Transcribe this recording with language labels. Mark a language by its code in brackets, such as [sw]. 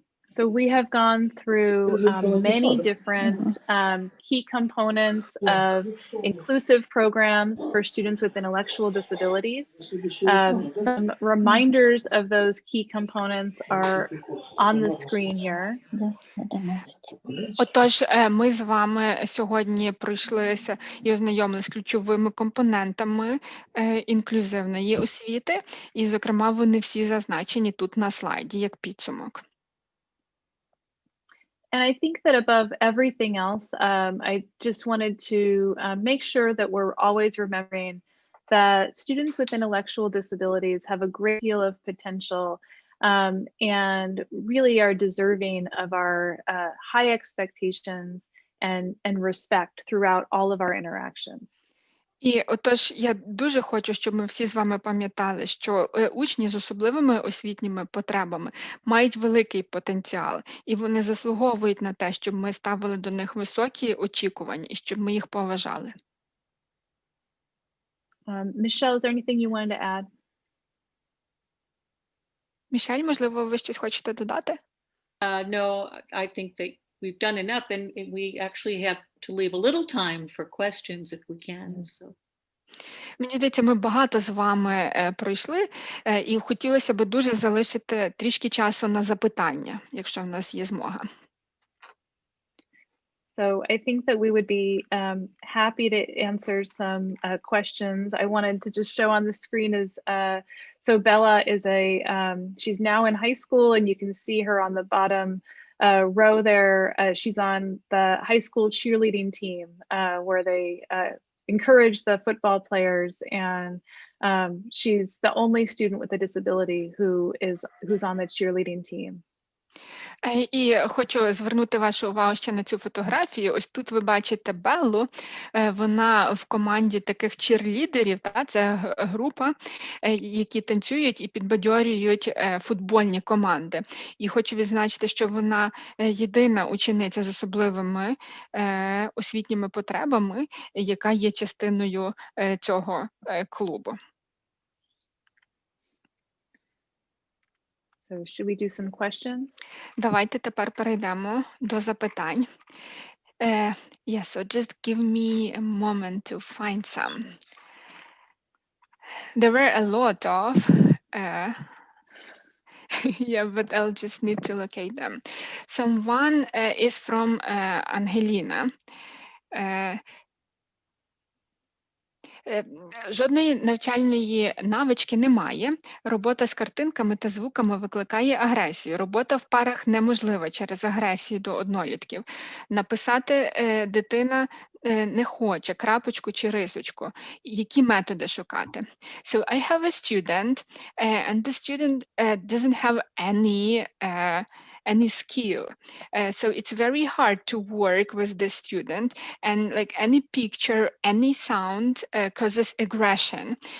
[en] So we have gone through many different key components of inclusive programs for students with intellectual disabilities. Some reminders of those key components are on the screen here. [uk] Отож, ми з вами сьогодні пройшлися і ознайомилися з ключовими компонентами інклюзивної освіти, і, зокрема, вони всі зазначені тут на слайді, як підсумок. [en] And I think that above everything else, I just wanted to make sure that we're always remembering that students with intellectual disabilities have a great deal of potential and really are deserving of our high expectations and respect throughout all of our interactions. [uk] І отож, я дуже хочу, щоб ми всі з вами пам'ятали, що учні з особливими освітніми потребами мають великий потенціал, і вони заслуговують на те, щоб ми ставили до них високі очікування і щоб ми їх поважали. [en] Michelle, is there anything you wanted to add? [uk] Мішель, можливо, ви щось хочете додати? [en] No, I think that we've done enough, and we actually have to leave a little time for questions if we can. So. [uk] Мені здається, ми багато з вами пройшли, і хотілося б дуже залишити трішки часу на запитання, якщо в нас є змога. [en] So I think that we would be happy to answer some questions. I wanted to just show on the screen is, so Bella is she's now in high school, and you can see her on the bottom row there. She's on the high school cheerleading team where they encourage the football players, and she's the only student with a disability who's on the cheerleading team. [uk] І хочу звернути вашу увагу ще на цю фотографію. Ось тут ви бачите Беллу, вона в команді таких чірлідерів, це група, які танцюють і підбадьорюють футбольні команди. І хочу відзначити, що вона єдина учениця з особливими освітніми потребами, яка є частиною цього клубу. [en] So should we do some questions? [uk] Давайте тепер перейдемо до запитань. [en] Yeah, so just give me a moment to find some. There were a lot of, yeah, but I'll just need to locate them. So one is from Angelina. [uk] Жодної навчальної навички немає. Робота з картинками та звуками викликає агресію. Робота в парах неможлива через агресію до однолітків. Написати дитина не хоче, крапочку чи рисочку. Які методи шукати? [en] So I have a student, and the student doesn't have any skill. So it's very hard to work with the student, and like any picture, any sound causes aggression.